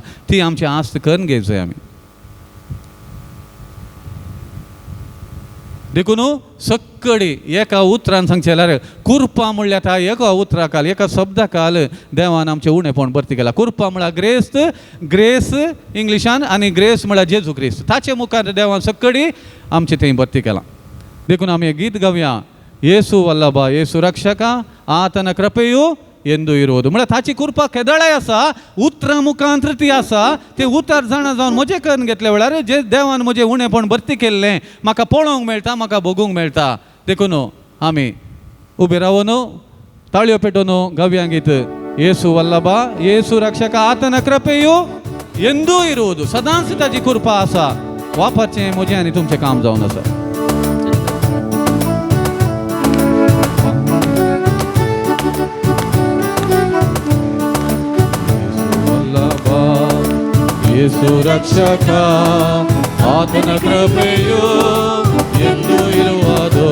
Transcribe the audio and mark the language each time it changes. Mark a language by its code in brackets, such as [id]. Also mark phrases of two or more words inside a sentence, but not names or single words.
[kok] ती आमची आस्त करून घेवचोय आमी. देखून सक्कडी एका उतरान सांगचे जाल्यार कुरपा म्हणल्यार ता एका उतराकाल, एका शब्दाकाल देवान आमचें उणेपण भरती केलां. कुरपा म्हळ्यार ग्रेस इंग्लिशान, आनी ग्रेस म्हळ्यार जेजू क्रिस्त. ताचे मुखार देवान सक्कडी आमचें थंय भरती केलां. देखून आमी गीत गावया, [kn] ಯೇಸು ವಲ್ಲಭ ಯೇಸು ರಕ್ಷಕ ಆತನ ಕೃಪೆಯು ಎಂದು ಇರುವುದು. [kok] म्हळ्यार ताची कृपा केदळाय आसा, उतरां मुखांतर ती आसा. ते उतर जाणा जावन म्हजें करून घेतले वेळार जे देवान म्हजें उणेपण भरती केल्लें म्हाका पळोवंक मेळटा, म्हाका भोगूंक मेळटा. देखून आमी उबे रावून ताळयो पेटोवन गावया गीत, [kn] ಯೇಸು ವಲ್ಲಭ ಯೇಸು ರಕ್ಷಕ ಆತನ ಕೃಪೆಯು ಎಂದು ಇರುವುದು. [kok] सदांच ताची कृपा आसा. वापरचें म्हजें आनी तुमचें काम जावन आसा. [kn] ಯೇಸು ರಕ್ಷಕ ಆತನ ಕೃಪೆಯು ಎಂದು ಇರುವುದು.